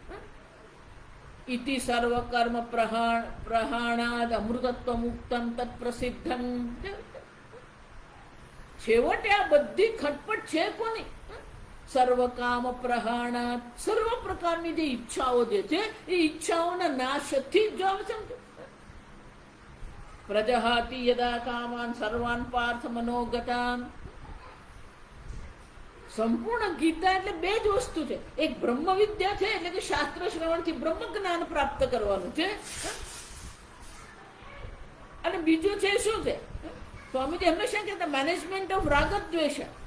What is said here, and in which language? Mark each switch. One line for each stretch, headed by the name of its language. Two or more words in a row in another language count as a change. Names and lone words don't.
Sanskrit: ઇતિ સર્વ કર્મ પ્રહાણાદ અમૃતત્વ મુક્તમ તત્ પ્રસિદ્ધમ.
Gujarati: છેવટે આ બધી ખટપટ છે કોની?
Sanskrit: સર્વ કામ પ્રહાણાદ.
Gujarati: સર્વ પ્રકારની જે ઈચ્છાઓ જે છે એ ઈચ્છાઓના નાશથી જ સમજો.
Sanskrit: પ્રજહાતિ યદા કામાન સર્વાન પાર્થ મનોગતાન.
Gujarati: સંપૂર્ણ ગીતા એટલે બે જ વસ્તુ છે. એક બ્રહ્મ વિદ્યા છે, એટલે કે શાસ્ત્ર શ્રવણથી બ્રહ્મ જ્ઞાન પ્રાપ્ત કરવાનું છે, અને બીજું છે શું છે? સ્વામીજી હંમેશા કહેતા
English: management of
Gujarati: રાગદ્વેષ.